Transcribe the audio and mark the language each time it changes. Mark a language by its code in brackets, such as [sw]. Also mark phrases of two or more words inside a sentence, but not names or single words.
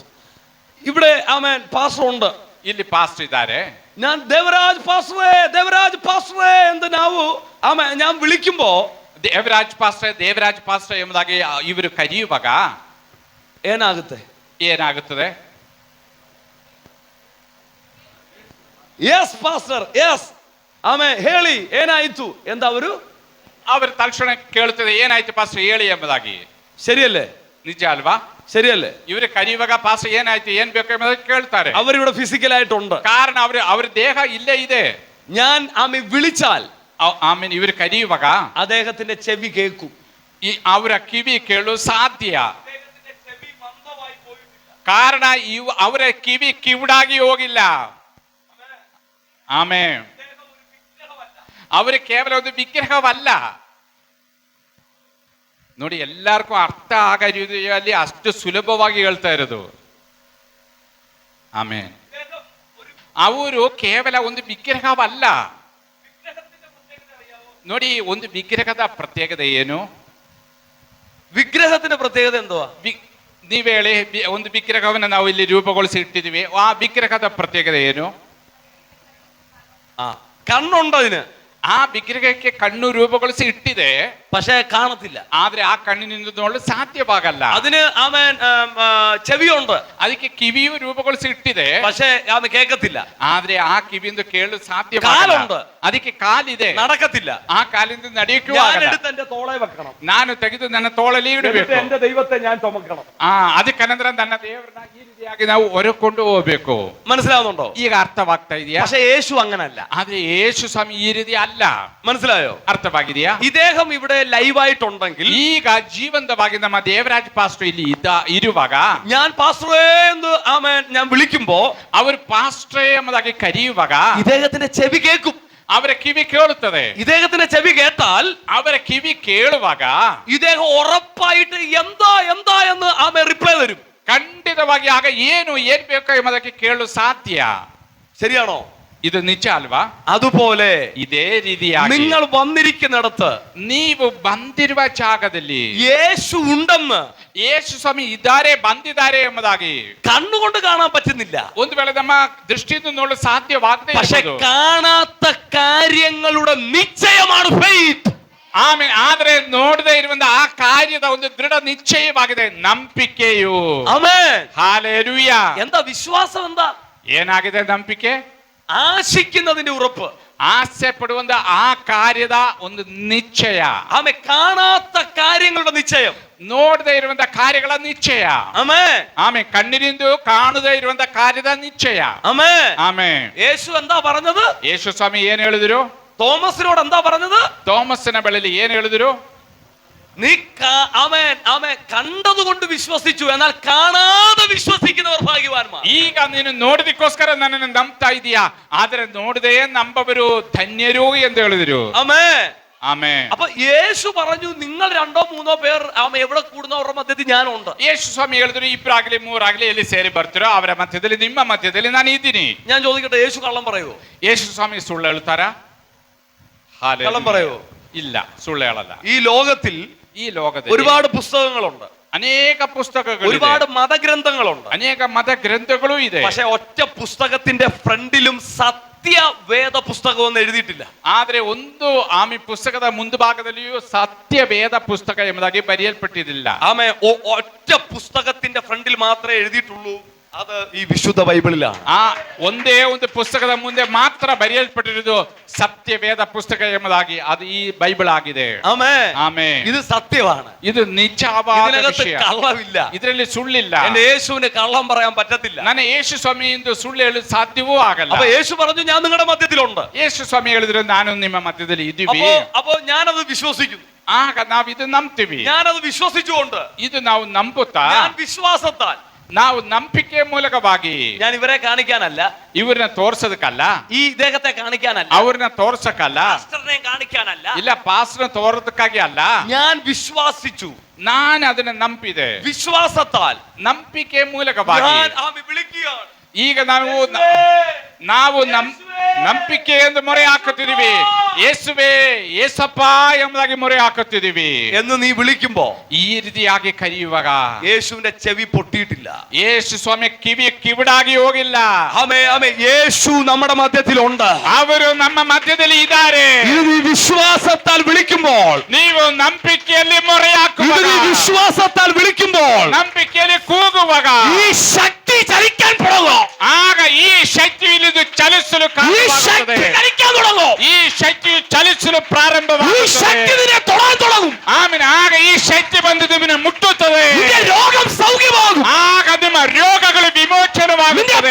[ml] ഇവിടെ ആമേൻ പാസ്റ്റർ ഉണ്ട്. [kn] ಇಲ್ಲಿ ಪಾಸ್ಟರ್ ಇದ್ದಾರೆ. [ml] ഞാൻ ദേവരാജ് പാസ്റ്ററേ എന്ന് ആമേൻ ഞാൻ വിളിക്കുമ്പോ [kn] ದೇವರಾಜ್ ಪಾಸ್ಟರ್ ಎಂಬುದಾಗಿ ಇವರು ಕರೆಯುವಾಗ ಏನಾಗುತ್ತದೆ? [en] yes pastor, yes, [kn] ಆಮೇ ಹೇಳಿ ಏನಾಯಿತು ಎಂದು ಅವರು ತಕ್ಷಣ ಕೇಳುತ್ತದೆ, ಏನಾಯ್ತು ಪಾಸ್ಟರ್ ಹೇಳಿ ಎಂಬುದಾಗಿ. [ml] ശരിയല്ലേ? [kn] ನಿಜ ಅಲ್ವಾ? [ml] ശരിയല്ലേ? [kn] ಇವರು ಕರೆಯುವಾಗ ಪಾಸ್ಟರ್ ಏನಾಯ್ತು, ಏನ್ ಬೇಕು ಎಂಬುದಾಗಿ ಕೇಳ್ತಾರೆ. [ml] അവരിവിടെ ഫിസിക്കൽ ആയിട്ടുണ്ട്. [kn] ಕಾರಣ ಅವ್ರ ದೇಹ ಇಲ್ಲೇ ಇದೆ. [ml] ഞാൻ ആമേ വിളിച്ചാൽ, [kn] ಆಮೇಲೆ ಇವರು ಕರೆಯುವಾಗ [ml] അദ്ദേഹത്തിന്റെ ചെവി കേൾക്കും. [kn] ಅವರ ಕಿವಿ ಕೇಳಲು ಸಾಧ್ಯ. ಕಾರಣ ಅವರ ಕಿವಿ ಕಿವುಡಾಗಿ ಹೋಗಿಲ್ಲ. ಆಮೆನ್. ಅವರು ಕೇವಲ ಒಂದು ವಿಗ್ರಹವಲ್ಲ. ನೋಡಿ, ಎಲ್ಲರಿಗೂ ಅರ್ಥ ಆಗ ರೀತಿಯಲ್ಲಿ ಅಷ್ಟು ಸುಲಭವಾಗಿ ಹೇಳ್ತಾ ಇರೋದು. ಆಮೆನ್. ಅವರು ಕೇವಲ ಒಂದು ವಿಗ್ರಹವಲ್ಲ. ನೋಡಿ, ಒಂದು ವಿಗ್ರಹದ ಪ್ರತ್ಯೇಕತೆ ಏನು? [ml] വിഗ്രഹത്തിന്റെ പ്രത്യേകത എന്തുവാ? [kn] ನೀವ್ ಹೇಳಿ, ಒಂದು ವಿಗ್ರಹವನ್ನು ನಾವು ಇಲ್ಲಿ ರೂಪಗೊಳಿಸಿ ಇಟ್ಟಿದೀವಿ, ಆ ವಿಗ್ರಹದ ಪ್ರತ್ಯೇಕತೆ ಏನು? [ml] കണ്ണുണ്ട് അതിന്. [kn] ಆ ವಿಗ್ರಹಕ್ಕೆ ಕಣ್ಣು ರೂಪಗೊಳಿಸಿ ಇಟ್ಟಿದೆ, [ml] പക്ഷേ കാണത്തില്ല. [kn] ಆದ್ರೆ ಆ ಕಣ್ಣಿನಿಂದ ನೋಡಲು ಸಾಧ್ಯವಾಗಲ್ಲ. [ml] അതിന് ആമേൻ ചെവിയുണ്ട്, [kn] ಅದಕ್ಕೆ ಕಿವಿಯು ರೂಪಗೊಳಿಸಿ ಇಟ್ಟಿದೆ, [ml] പക്ഷേ ആമേ കേൾക്കത്തില്ല. [kn] ಆದ್ರೆ ಆ ಕಿವಿಯಿಂದ ಕೇಳಲು ಸಾಧ್ಯವಾಗಲ್ಲ. [ml] ಕಾಲುಂಟು, [kn] ಅದಕ್ಕೆ ಕಾಲಿದೆ, [ml] നടക്കത്തില്ല. [kn] ಆ ಕಾಲಿಂದ ನಡೆಯಕ್ಕೂ [ml] ഞാൻ [kn] ಆಗಲ್ಲ. [ml] എടുത്ത് എന്റെ തോളെ വെക്കണം, [kn] ನಾನು ತೆಗೆದು ನನ್ನ ತೋಳಲ್ಲಿ ಇಡಬೇಕು, [ml] എന്റെ ദൈവത്തെ ഞാൻ ചുമക്കണം. [kn] ಅದಕ್ಕನಂತರ ನನ್ನ ದೇವರನ್ನ ಈ ರೀತಿಯಾಗಿ ನಾವು ಹೊರಕೊಂಡು ಹೋಗ್ಬೇಕು. [ml] മനസ്സിലാവുന്നുണ്ടോ? [kn] ಈಗ ಅರ್ಥವಾಗ್ತಾ ಇದೆಯಾ? [ml] പക്ഷേ യേശു അങ്ങനല്ല. [kn] ಆದ್ರೆ ಯೇಸು ಸ್ವಾಮಿ ಈ ರೀತಿ ಅಲ್ಲ. [ml] മനസ്സിലായോ? [kn] ಅರ್ಥವಾಗಿದೆಯಾ? [ml] ഇദ്ദേഹം ഇവിടെ ലൈവായിട്ടുണ്ടെങ്കിൽ, [kn] ಈಗ ಜೀವಂತವಾಗಿ ನಮ್ಮ ದೇವರಾಜ್ ಪಾಸ್ಟರ್ ಇಲ್ಲಿ ಇರುವಾಗ, [ml] ഞാൻ പാസ്റ്ററേ എന്ന് ആമേൻ ഞാൻ വിളിക്കുമ്പോ, [kn] ಅವರು ಪಾಸ್ಟರ್ ಎಂಬುದಾಗಿ ಕರೆಯುವಾಗ [ml] ഇദ്ദേഹത്തിന്റെ ചെവി കേൾക്കും. [kn] ಅವರ ಕಿವಿ ಕೇಳುತ್ತದೆ. [ml] ഇദ്ദേഹത്തിന്റെ ചെവി കേട്ടാൽ, [kn] ಅವರ ಕಿವಿ ಕೇಳುವಾಗ [ml] ഇദ്ദേഹം ഉറപ്പായിട്ട് എന്താ എന്ന് ആമേൻ റിപ്ലൈ തരും. [kn] ಖಂಡಿತವಾಗಿ ಆಗ ಏನ್ ಬೇಕು ಎಂಬುದಕ್ಕೆ ಕೇಳಲು ಸಾಧ್ಯ. [ml] ശരിയാണോ? [kn] ಇದು ನಿಜ ಅಲ್ವಾ? [ml] അതുപോലെ [kn] ಇದೇ ರೀತಿಯಾಗಿ [ml] നിങ്ങൾ വന്നിരിക്കുന്നിടത്ത്, [kn] ನೀವು ಬಂದಿರುವ ಜಾಗದಲ್ಲಿ [ml] യേശു ഉണ്ടെന്ന്, [kn] ಯೇಸು ಸ್ವಾಮಿ ಇದ್ದಾರೆ, ಬಂದಿದ್ದಾರೆ ಎಂಬುದಾಗಿ [ml] കണ്ണുകൊണ്ട് കാണാൻ പറ്റുന്നില്ല. [kn] ಒಂದು ವೇಳೆ ನಮ್ಮ ದೃಷ್ಟಿಯಿಂದ ನೋಡಲು ಸಾಧ್ಯವಾಗದೆ [ml] പക്ഷെ കാണാത്ത കാര്യങ്ങളുടെ നിശ്ചയമാണ് ഫെയ്ത്ത്. [kn] ಆಮೇಲೆ ಆದ್ರೆ ನೋಡದೆ ಇರುವಂತ ಆ ಕಾರ್ಯದ ಒಂದು ದೃಢ ನಿಶ್ಚಯವಾಗಿದೆ ನಂಬಿಕೆಯು. ಆಮೆನ್. ಹಾಲೆಲೂಯಾ. [ml] എന്താ വിശ്വാസം? എന്താ [kn] ಏನಾಗಿದೆ ನಂಬಿಕೆ? [ml] ആശിക്കുന്നതിന്റെ ഉറപ്പ്, [kn] ಆಸೆ ಪಡುವಂತ ಆ ಕಾರ್ಯದ ಒಂದು ನಿಶ್ಚಯ. [ml] ആമേ കാണാത്ത കാര്യങ്ങളുടെ നിശ്ചയം, [kn] ನೋಡದೆ ಇರುವಂತ ಕಾರ್ಯಗಳ ನಿಶ್ಚಯ. [ml] ആമേൻ. [kn] ಆಮೆ ಕಣ್ಣಿನಿಂದ ಕಾಣದೇ ಇರುವಂತ ಕಾರ್ಯದ ನಿಶ್ಚಯ. [ml] ആമേൻ. [kn] ಆಮೆ. [ml] യേശു എന്താ പറഞ്ഞത്? [kn] ಯೇಸು ಸ್ವಾಮಿ ಏನ್ ಹೇಳಿದ್ರು? [ml] തോമസിനോട് എന്താ പറഞ്ഞത്? [kn] തോമസിನ ಬಳಿಲಿ ಏನ್ ಹೇಳಿದ್ರು? [ml] നീ ആമേൻ ആമേൻ കണ്ടതുകൊണ്ട് വിശ്വസിച്ചു, എന്നാൽ കാണാതെ വിശ്വസിക്കുന്നവർ ഭാഗ്യവാന്മാർ. [kn] ಈಗ ನೀನು ನೋಡಿದಕ್ಕೋಸ್ಕರ ನನ್ನನ್ನು ನಂಬ್ತಾ ಇದೀಯಾ, ಆದ್ರೆ ನೋಡದೆ ನಂಬವರು ಧನ್ಯರು ಎಂದು ಹೇಳಿದ್ರು. [ml] ആമേൻ [kn] ಆಮೆನ್. [ml] അപ്പൊ യേശു പറഞ്ഞു, നിങ്ങൾ 2-3 പേർ എവിടെ കൂടുന്നവരുടെ മധ്യത്തിൽ ഞാനുണ്ട്. [kn] ಯೇಸು ಸ್ವಾಮಿ ಹೇಳಿದ್ರು, ಇಬ್ಬರಾಗ್ಲಿ ಮೂರಾಗ್ಲಿ ಎಲ್ಲಿ ಸೇರಿ ಬರ್ತಿರೋ ಅವರ ಮಧ್ಯದಲ್ಲಿ, ನಿಮ್ಮ ಮಧ್ಯದಲ್ಲಿ ನಾನು ಇದ್ದೀನಿ. [ml] ഞാൻ ചോദിക്കട്ടെ, യേശു കള്ളം പറയുവോ? [kn] ಯೇಸು ಸ್ವಾಮಿ ಸುಳ್ಳು ಹೇಳ್ತಾರಾ? [ml] കള്ളം പറയുവോ? [kn] ಇಲ್ಲ, ಸುಳ್ಳು ಹೇಳಲ್ಲ. [ml] ഈ ലോകത്തിൽ ഒരുപാട് പുസ്തകങ്ങളുണ്ട്, [kn] ಅನೇಕ ಪುಸ್ತಕಗಳು, [ml] ഒരുപാട് മതഗ്രന്ഥങ്ങളുണ്ട്, [kn] ಅನೇಕ ಮತ ಗ್ರಂಥಗಳು ಇದೆ. [ml] പക്ഷെ ഒറ്റ പുസ്തകത്തിന്റെ ഫ്രണ്ടിലും സത്യവേദ പുസ്തകം എന്ന് എഴുതിയിട്ടില്ല. [kn] ಆದ್ರೆ ಒಂದು ಆಮೆ ಪುಸ್ತಕದ ಮುಂಭಾಗದಲ್ಲಿಯೂ ಸತ್ಯವೇದ ಪುಸ್ತಕ ಎಂಬುದಾಗಿ ಬರೆಯಲ್ಪಟ್ಟಿರಲಿಲ್ಲ. [ml] ആമേ ഒറ്റ പുസ്തകത്തിന്റെ ഫ്രണ്ടിൽ മാത്രമേ എഴുതിയിട്ടുള്ളൂ, അത് ഈ വിശുദ്ധ ബൈബിളിലാണ്. [kn] ಆ ಒಂದೇ ಒಂದು ಪುಸ್ತಕದ ಮುಂದೆ ಮಾತ್ರ ಬರೆಯಲ್ಪಟ್ಟಿರುವುದು ಸತ್ಯವೇದ ಪುಸ್ತಕ ಎಂಬುದಾಗಿ, ಅದು ಈ ಬೈಬಲ್ ಆಗಿದೆ. [ml] ആമേൻ [kn] ಆಮೆನ್. [ml] ഇത് സത്യമാണ്, [kn] ಇದು ನಿಜವಾದ [ml] ഇതിനകത്ത് [kn] ವಿಷಯ, [ml] കള്ളമില്ല. [kn] ಇದರಲ್ಲಿ ಸುಳ್ಳಿಲ್ಲ. [ml] എന്റെ യേശുവിന് കള്ളം പറയാൻ പറ്റത്തില്ല. [kn] ನನ್ನ ಯೇಸು ಸ್ವಾಮಿ ಎಂದು ಸುಳ್ಳು ಹೇಳಲು ಸಾಧ್ಯವೂ ಆಗಲ್ಲ. [ml] അപ്പൊ യേശു പറഞ്ഞു, ഞാൻ നിങ്ങളുടെ മധ്യത്തിലുണ്ട്. [kn] ಯೇಸು ಸ್ವಾಮಿ ಹೇಳಿದ್ರು, ನಾನು ನಿಮ್ಮ ಮಧ್ಯದಲ್ಲಿ ಇದ್ದೀವಿ. [ml] അപ്പോ ഞാനത് വിശ്വസിക്കുന്നു. [kn] ಆಗ ನಾವು ಇದು ನಂಬ್ತೀವಿ. [ml] ഞാനത് വിശ്വസിച്ചുകൊണ്ട്, [kn] ಇದು ನಾವು ನಂಬುತ್ತಾ, [ml] ഞാൻ വിശ്വാസത്താൽ, [kn] ನಾವು ನಂಬಿಕೆ ಮೂಲಕವಾಗಿ, [ml] ഞാൻ ഇവരെ കാണിക്കാനല്ല, [kn] ಇವ್ರನ್ನ ತೋರ್ಸೋದಕ್ಕಲ್ಲ, [ml] ഈ ഇദ്ദേഹത്തെ കാണിക്കാനല്ല, [kn] ಅವ್ರನ್ನ ತೋರ್ಸಕ್ಕಲ್ಲ, [ml] പാസ്റ്ററിനെ കാണിക്കാനല്ല, [kn] ಇಲ್ಲ ಪಾಸ್ಟರ್ನ ತೋರೋದಕ್ಕಾಗಿ ಅಲ್ಲ, [ml] ഞാൻ വിശ്വസിച്ചു. [kn] ನಾನು ಅದನ್ನ ನಂಬಿದೆ. [ml] വിശ്വാസത്താൽ [kn] ನಂಬಿಕೆ ಮೂಲಕವಾಗಿ [ml] ഞാൻ ആമേ വിളിക്കുകയാണ്. [kn] ಈಗ ನಾವು ನಂಬಿಕೆ ಎಂದು ಮೊರೆ ಹಾಕುತ್ತಿದ್ದೀವಿ. ಯೇಸುವೇ, ಯೇಸಪ್ಪ ಎಂಬುದಾಗಿ ಮೊರೆ ಹಾಕುತ್ತಿದ್ದೀವಿ [ml] എന്ന് നീ വിളിക്കുമ്പോ [kn] ಈ ರೀತಿಯಾಗಿ ಕರೆಯುವಾಗ [ml] യേശുവിന്റെ ചെവി പൊട്ടിയിട്ടില്ല. [kn] ಯೇಸು ಸ್ವಾಮಿ ಕಿವಿಡಾಗಿ ಹೋಗಿಲ್ಲ. [ml] ആമേ ആമേ യേശു നമ്മുടെ മധ്യത്തിലുണ്ട്. [kn] ಅವರು ನಮ್ಮ ಮಧ್ಯದಲ್ಲಿ ಇದ್ದಾರೆ. [ml] ഇത് നീ വിശ്വാസത്താൽ വിളിക്കുമ്പോൾ, [kn] ನೀವು ನಂಬಿಕೆಯಲ್ಲಿ ಮೊರೆ ಹಾಕುವಾಗ, [ml] ഇത് നീ വിശ്വാസത്താൽ വിളിക്കുമ്പോൾ, [kn] ನಂಬಿಕೆಯಲ್ಲಿ ಕೂಗುವಾಗ [ml] ഈ ശക്തി ചലിക്കാൻ തുടങ്ങും. [kn] ಆಗ ಈ ಶಕ್ತಿ ಇಳಿದು ಚಲಿಸಲು [ml] ഈ ശക്തി ചലിക്കാൻ തുടങ്ങും. [kn] ಈ ಶಕ್ತಿಯು ಚಲಿಸಲು [ml] ഈ [kn] ಪ್ರಾರಂಭವಾಗುತ್ತದೆ. [ml] ശക്തി നിന്നെ തൊടാൻ തുടങ്ങും. [kn] ಆಮೇಲೆ ಆಗ ಈ ಶಕ್ತಿ ಬಂದು ನಿಮ್ಮನ್ನು ಮುಟ್ಟುತ್ತದೆ. [ml] നിന്റെ രോഗം സൗഖ്യമാകും. [kn] ಆಗ ನಿಮ್ಮ ರೋಗಗಳು ವಿಮೋಚನವಾಗುತ್ತದೆ.